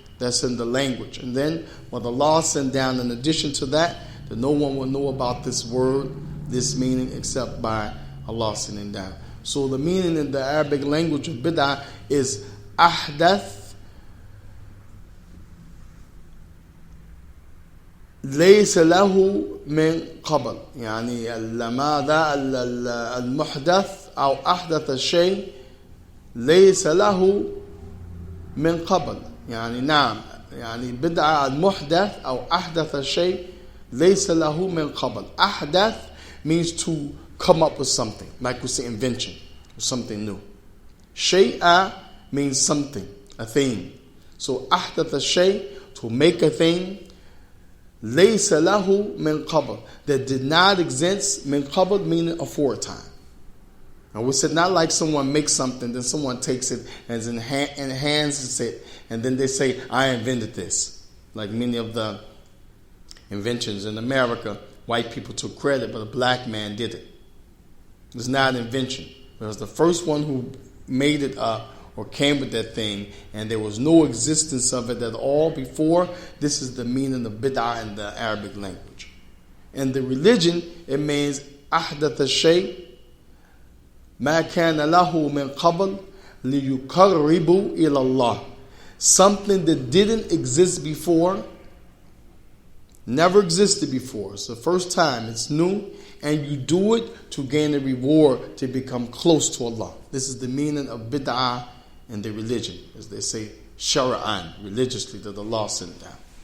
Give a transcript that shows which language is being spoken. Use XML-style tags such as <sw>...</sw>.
<en>That's in the language. And then what Allah sent down in addition to that no one will know about this word, this meaning, except by Allah sending down. So the meaning in the Arabic language of bid'ah is ahdath</en> <ar>ليس له من قبل. يعني ماذا المحدث أو أحدث الشيء ليس له من قبل. يعني نعم، يعني بدعة المحدث أو أحدث الشيء ليس له من قبل.</ar> <en>أحدث means to come up with something, like we say invention, something new. Shay'a means something, a thing. So</en> <ar>أحدث الشيء,</ar> <en>to make a thing.</en> <ar>ليس له من قبل,</ar> <en>that did not exist.</en> <ar>من قبل</ar> <en>meaning aforetime. And we said not like someone makes something, then someone takes it and enhances it, and then they say, I invented this. Like many of the inventions in America, white people took credit, but a black man did it. It's not an invention. It was the first one who made it up or came with that thing, and there was no existence of it at all before. This is the meaning of bid'ah in the Arabic language. In the religion, it means</en> <ar>أحدث الشيء ما كان له من قبل ليقرب إلى الله.</ar> <en>Something that didn't exist before, never existed before. It's the first time, it's new, and you do it to gain a reward, to become close to Allah. This is the meaning of bid'ah in the religion, as they say, shara'an, religiously, that Allah sent down.</en>